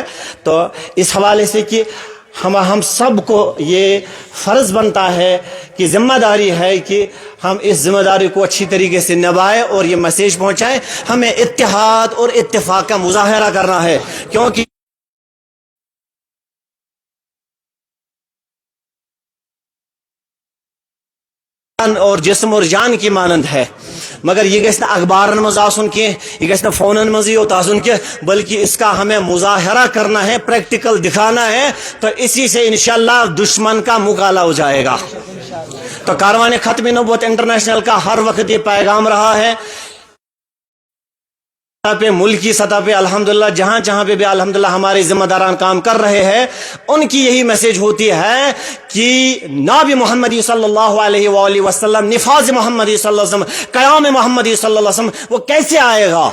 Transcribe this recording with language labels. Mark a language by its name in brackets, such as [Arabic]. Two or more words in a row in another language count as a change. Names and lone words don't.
[Urdu] تو اس حوالے سے کہ ہم سب کو یہ فرض بنتا ہے کہ ذمہ داری ہے کہ ہم اس ذمہ داری کو اچھی طریقے سے نبھائیں اور یہ میسیج پہنچائیں. ہمیں اتحاد اور اتفاق کا مظاہرہ کرنا ہے, کیونکہ اور جسم اور جان کی مانند ہے, [Kashmiri] مگر یہ گژھِ نہٕ اخبارن مز آسن کینٛہہ, یہ گژھِ نہٕ فونن مزی یوت آسن کینٛہہ, [Urdu] بلکہ اس کا ہمیں مظاہرہ کرنا ہے, پریکٹیکل دکھانا ہے. تو اسی سے انشاءاللہ دشمن کا مقابلہ ہو جائے گا. تو کاروان ختم نبوت انٹرنیشنل کا ہر وقت یہ پیغام رہا ہے پہ, ملکی سطح پہ الحمدللہ جہاں جہاں پہ بھی الحمدللہ ہمارے ذمہ داران کام کر رہے ہیں, ان کی یہی میسیج ہوتی ہے کہ نبی محمدی [Arabic] صلی اللہ علیہ وآلہ وسلم, [Urdu] نفاذ محمدی [Arabic] صلی اللہ علیہ وسلم, [Urdu] قیام محمدی [Arabic] صلی اللہ علیہ وسلم [Urdu] وہ کیسے آئے گا.